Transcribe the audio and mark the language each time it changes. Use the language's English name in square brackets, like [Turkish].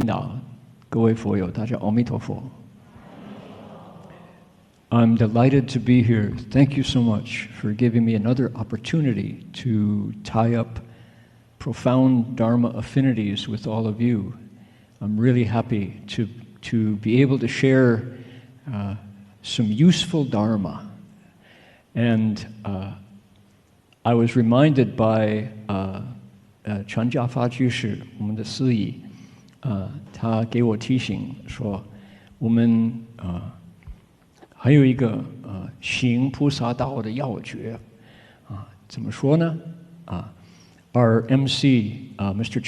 [Chinese] 导，各位佛友，大家阿弥陀佛。 [English] I'm delighted to be here. Thank you so much for giving me another opportunity to tie up profound Dharma affinities with all of you. I'm really happy to be able to share some useful Dharma. And I was reminded by [Chinese] 传家发居士，我们的司仪，他给我提醒说，我们还有一个行菩萨道的要诀，怎么说呢？ [English] Our MC, Mr.